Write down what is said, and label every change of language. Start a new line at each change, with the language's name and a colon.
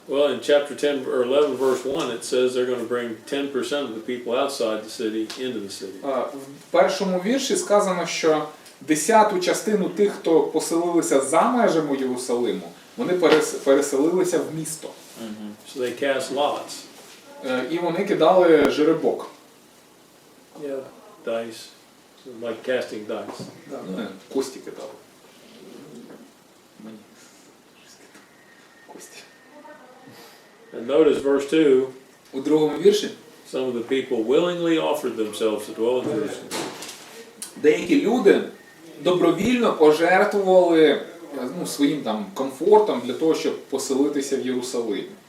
English: Well, in chapter 10 or 11, verse 1, it says they're going to bring 10% of the people outside the city into the city.
Ukrainian: В першому вірші сказано, що 10-ту частину тих, хто поселилися за межами Єрусалиму, вони переселилися в місто.
English: So they cast lots.
Ukrainian: І вони кидали жеребок.
English: Yeah. Dice. So like casting dice.
Ukrainian: Кості кидали. Кості.
English: And notice verse 2,
Ukrainian: У другому вірші
English: some of the people willingly offered themselves to dwell in Jerusalem.
Ukrainian: деякі люди добровільно пожертвували своїм там комфортом для того, щоб поселитися в Єрусалимі.